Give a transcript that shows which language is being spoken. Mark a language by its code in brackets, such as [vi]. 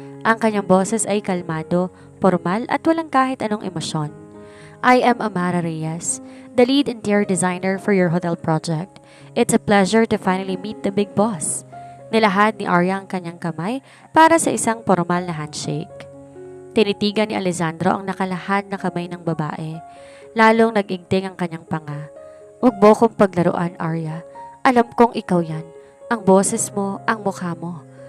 [tl] Ang kanyang boses ay kalmado, formal at walang kahit anong emosyon. [en] "I am Amara Reyes, the lead interior designer for your hotel project. It's a pleasure to finally meet the big boss." [tl] Nilahad ni Arya ang kanyang kamay para sa isang formal na handshake. Tinitigan ni Alessandro ang nakalahad na kamay ng babae. Lalong nag-igting ang kanyang panga. "Huwag mo kong paglaruan, Arya. Alam kong ikaw yan. Ang boses mo, ang mukha mo."